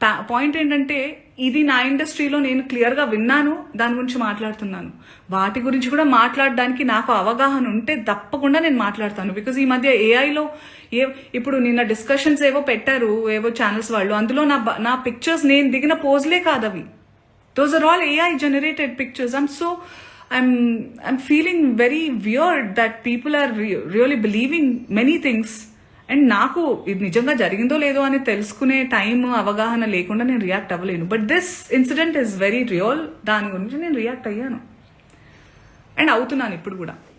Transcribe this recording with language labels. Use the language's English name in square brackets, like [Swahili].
[Telugu] Point ఏంటంటే, ఇది నా ఇండస్ట్రీలో నేను క్లియర్గా విన్నాను, దాని గురించి మాట్లాడుతున్నాను. వాటి గురించి కూడా మాట్లాడడానికి నాకు అవగాహన ఉంటే తప్పకుండా నేను మాట్లాడతాను. బికాజ్ ఈ మధ్య ఏఐలో ఇప్పుడు నిన్న డిస్కషన్స్ ఏవో పెట్టారు ఏవో ఛానల్స్ వాళ్ళు, అందులో నా పిక్చర్స్ నేను దిగిన పోజ్లే కాదు అవి. [English] Those are all AI generated pictures. I'm feeling very weird that people are really believing many things. [Telugu] And నాకు ఇది నిజంగా జరిగిందో లేదో అని తెలుసుకునే టైం, అవగాహన లేకుండా నేను react అవ్వలేను. [English] But this incident is very real. [Telugu] దాని గురించి నేను రియాక్ట్ అయ్యాను అండ్ అవుతున్నాను ఇప్పుడు కూడా.